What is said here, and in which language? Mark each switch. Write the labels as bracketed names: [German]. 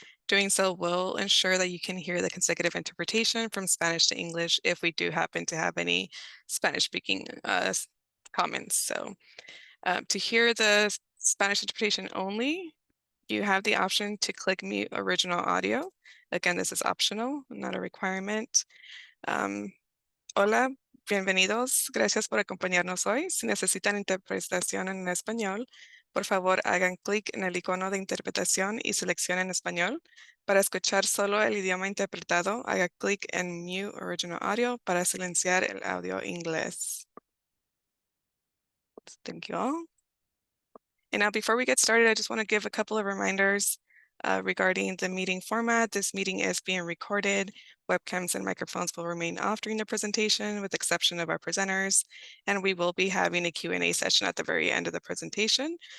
[English] Doing so will ensure that you can hear the consecutive interpretation from Spanish to English if we do happen to have any Spanish-speaking comments. So to hear the Spanish interpretation only, you have the option to click mute original audio. Again, this is optional, not a requirement. [Spanish] Hola, bienvenidos. Gracias por acompañarnos hoy. Si necesitan interpretación en español, por favor hagan clic en el icono de interpretación y seleccionen español. Para escuchar solo el idioma interpretado, haga clic en [English] mute original audio [Spanish] para silenciar el audio inglés. [English] Thank you all. And now before we get started, I just want to give a couple of reminders regarding the meeting format. This meeting is being recorded. Webcams and microphones will remain off during the presentation with the exception of our presenters. And we will be having a Q&A session at the very end of the presentation.